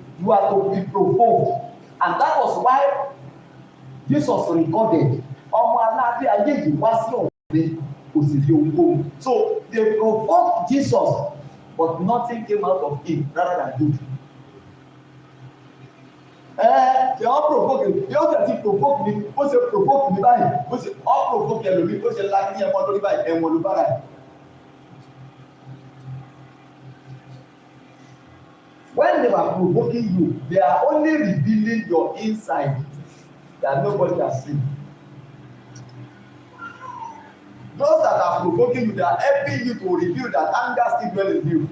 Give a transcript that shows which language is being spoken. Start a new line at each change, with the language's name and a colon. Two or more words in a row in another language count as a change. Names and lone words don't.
English: You are to be provoked, and that was why Jesus recorded. So they provoked Jesus, but nothing came out of him rather than good. They all provoke him. They all say provoke me.
Yoruba: Ó ṣe
English: provoke me
Yoruba: báyìí. Ó ṣe
English: all provoke
Yoruba: ẹlòmíì. Ó ṣe láti ẹ̀wọ̀n lórí báyìí. Ẹ̀wọ̀n ló bára ẹ̀.
English: When they were provoking you, they are only revealing your inside that nobody has seen. Those that are provoking you, they are helping you to reveal that anger still dwells in you.